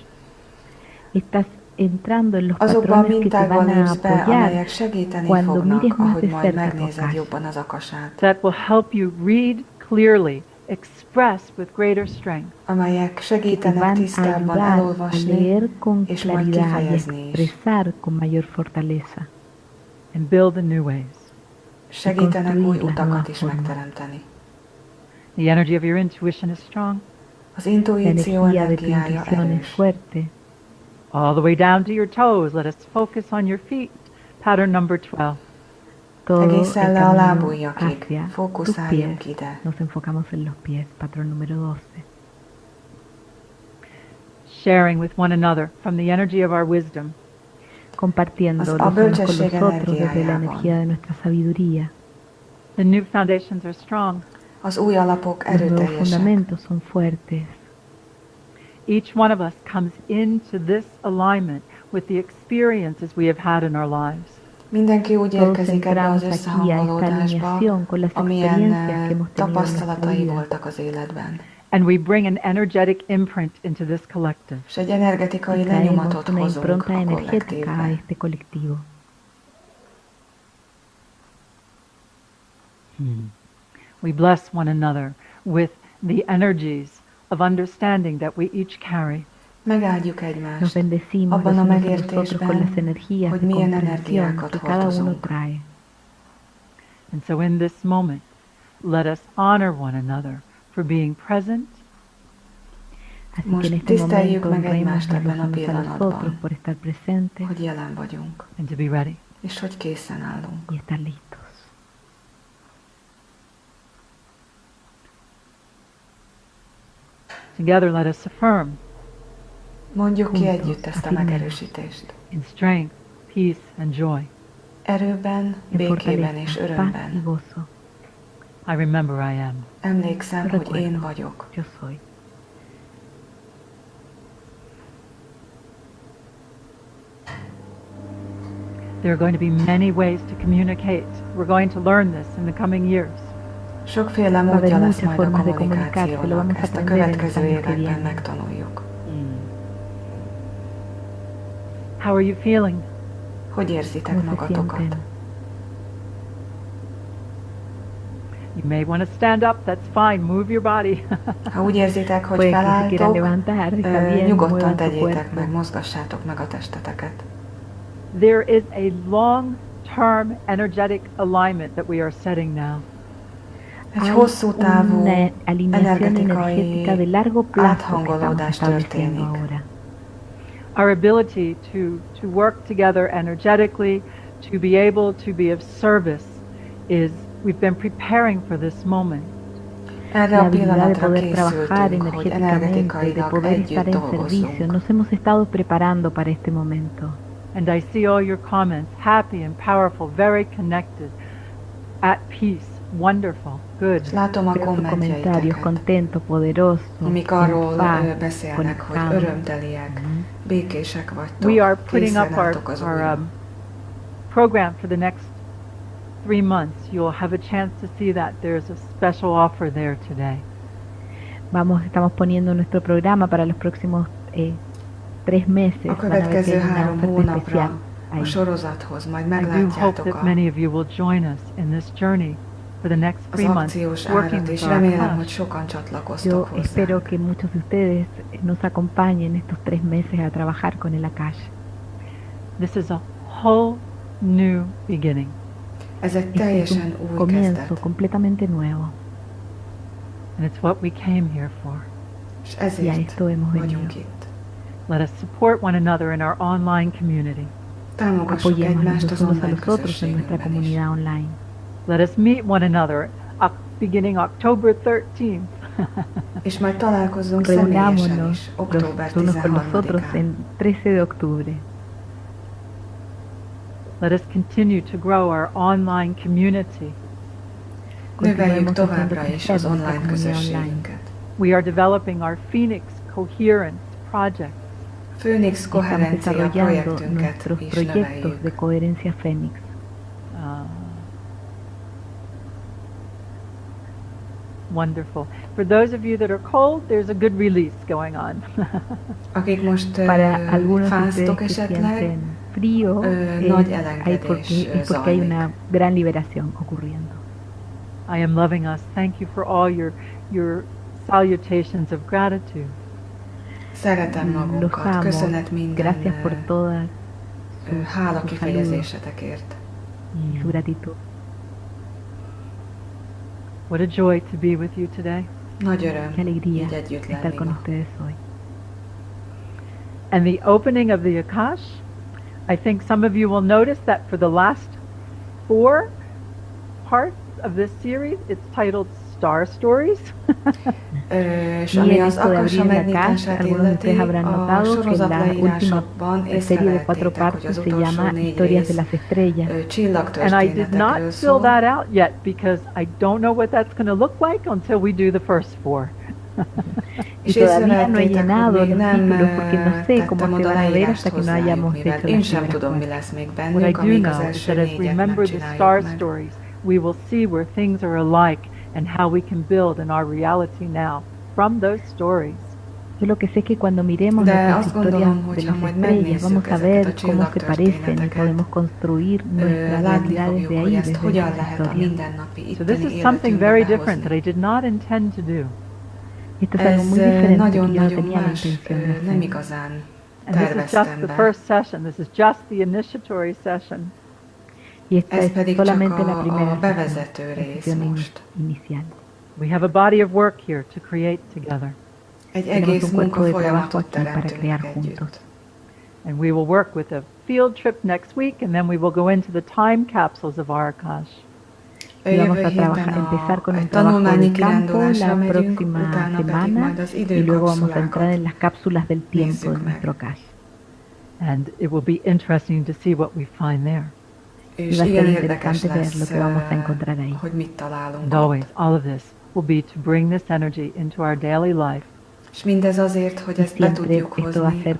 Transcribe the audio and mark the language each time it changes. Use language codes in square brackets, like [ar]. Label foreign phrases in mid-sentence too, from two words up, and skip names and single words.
[es] Estás entrando en los patrones que te van a apoyar cuando mires más de cerca tu Akash. [en] That will help you read clearly, express with greater strength. [hu] Amelyek segítenek tisztábban elolvasni és majd kifejezni is. [es] Con mayor fortaleza. [en] And build the new ways. [hu] Segítenek új utakat is megteremteni. [en] The energy of your intuition is strong. [hu] Az intuíció energiája erős. [en] All the way down to your toes. Let us focus on your feet. Pattern number 12. [hu] Egészen le a lábujjakig. Fókuszáljunk ide. [es] Nos enfocamos en los pies. Patrón número 12. [en] Sharing with one another from the energy of our wisdom. [es] Compartiendo los unos con los otros desde la energía de nuestra sabiduría. [en] The new foundations are strong. [hu] Az új alapok erőteljesek. [es] Los fundamentos son fuertes. [en] Each one of us comes into this alignment with the experiences we have had in our lives. [hu] Mindenki úgy érkezik ebbe az összehangolódásba, amilyen tapasztalatai voltak az életben. [en] And we bring an energetic imprint into this collective. [hu] És egy energetikai lenyomatot hozunk a kollektívbe. [en] We bless one another with the energies of understanding that we each carry. [hu] Megáldjuk egymást abban a megértésben, hogy milyen energiákat hordozunk. [en] And so in this moment, let us honor one another for being present. [hu] Most tiszteljük meg egymást ebben a pillanatban, hogy jelen vagyunk, [en] and to be ready. [hu] És hogy készen állunk. [en] Together let us affirm. [hu] Mondjuk ki együtt ezt a megerősítést. [en] In strength, peace and joy. [hu] Erőben, békében és örömben. [en] I remember I am. [hu] Emlékszem, hogy én vagyok. [en] There are going to be many ways to communicate. We're going to learn this in the coming years. [hu] Sokféle módja lesz majd a kommunikációnak, ezt a következő években megtanuljuk. [en] How are you feeling? [hu] Hogy érzitek magatokat? [en] You may want to stand up, that's fine, move your body. [hu] Ha úgy érzitek, hogy felálltok, nyugodtan tegyétek meg, mozgassátok meg a testeteket. [en] There is a long-term energetic alignment that we are setting now. [hu] Egy hosszú távú energetikai áthangolódás történik. [en] Our ability to work together energetically, to be able to be of service, is we've been preparing for this moment. [hu] Erre a pillanatra készültünk, hogy energetikailag együtt dolgozzunk. [es] Nos hemos estado preparando para este momento. [en] And I see all your comments, happy and powerful, very connected, at peace, wonderful, good. [hu] Látom a kommentjeiteket, [es] contento, poderoso, [hu] amik arról beszélnek, hogy örömteliek, békések vagytok, [en] we are putting up our program for the next 3 months. You'll have a chance to see that. There's a special offer there today. [es] Estamos poniendo nuestro programa para los próximos 3 meses. [hu] A következő 3 hónapra a sorozathoz majd meglátjátok az akciós árat, és remélem, hogy sokan csatlakoztok hozzá. [es] Espero que muchos de ustedes nos acompañen estos 3 meses a trabajar con el Akash. [en] This is a whole new beginning. [hu] Ez egy teljesen új [es] comienzo [hu] kezdet. [es] Completamente nuevo. [en] And it's what we came here for. [hu] És ezért vagyunk itt. [en] Let us support one another in our online community. [hu] Támogassuk egymást az online [es] en nuestra [hu] közösségünkben is. [es] comunidad online. [en] Let us meet one another beginning October 13th. [hu] És majd találkozzunk személyesen is, október [es] unos con los otros [hu] 13-án. [es] en 13 de octubre. [en] Let us continue to grow our online community. [hu] Növeljük továbbra is az online közösségünket. [en] We are developing our Phoenix Coherence project. [hu] Phoenix Coherencia projektünket is növeljük. [es] De Coherencia Phoenix. [en] Wonderful. For those of you that are cold, there's a good release going on. [hu] Akik most fáztok esetleg, [es] frío, [hu] nagy elengedés [es] porque hay una gran liberación ocurriendo. [en] I am loving us. Thank you for all your salutations of gratitude. [hu] Szeretem magunkat. Köszönet minden [es] Gracias por todas [hu] hála kifejezésetekért. [es] Su gratitud. [en] What a joy to be with you today. [hu] Nagy öröm [es] Qué alegría [hu] így együtt [es] estar [hu] lenni [es] con [hu] ma. [es] ustedes hoy. [en] And the opening of the Akash, I think some of you will notice that for the last 4 parts of this series, it's titled Star Stories. [hu] És ami az Akasa megnyitását illeti, a sorozat leírásokban észrevehettétek, hogy az utolsó 4 rész csillagtörténetekről [en] And I did not fill that out yet because I don't know what that's going to look like until we do the first 4. [es] És todavía no he llenado los títulos porque no sé cómo se van a ver hasta que no hayamos hecho las primeras partes. [en] What I do know is that as we remember the star stories, we will see where things are alike and how we can build in our reality now from those stories. [es] Yo lo que sé es que cuando miremos las historias de las estrellas vamos a ver cómo se parecen y podemos construir nuestras realidades de ahí desde esas historias. [en] So this is something very different that I did not intend to do. [es] Esto es algo muy diferente que yo no tenía la intención de [hu] nem [es] hacer. [hu] igazán [en] And this is just the [hu] terveztem be. [en] first session. This is just the initiatory session. [es] Y esta [hu] Ez [es] es [hu] pedig csak [es] solamente la [hu] a [es] primera [hu] bevezető rész [es] sesión [hu] most. [es] inicial. [en] We have a body of work here to create together. [hu] Egy [es] Tenemos [hu] egész [es] un cuerpo de trabajo [hu] munkafolyamatot [es] aquí para [hu] teremtünk [es] crear [hu] meg [es] juntos. [hu] együtt. [en] And we will work with a field trip next week, and then we will go into the time capsules of our Akash. [es] Y vamos [hu] Jövő [es] a trabajar, [hu] héten [es] empezar con [hu] egy [es] un trabajo [hu] tanulmányi [es] de campo [hu] kirándulásra [es] la [hu] megyünk, [es] próxima [hu] utána pedig [es] semana [hu] majd az [es] y luego vamos a entrar en [hu] időkapszulákat [es] las cápsulas del tiempo [hu] nézzük [es] de [hu] meg. [es] nuestro Akash. [en] And it will be interesting to see what we find there. [hu] És [es] Va a ser [hu] igen érdekes [es] interesante ver lo [hu] lesz, [es] que vamos a encontrar ahí. [hu] hogy mit találunk [en] And [hu] ott. [en] always, all of this will be to bring this energy into our daily life. [hu] És mindez azért, hogy [es] Y [hu] ezt be [es] siempre [hu] tudjuk [es] esto va a [hu] hozni [es] ser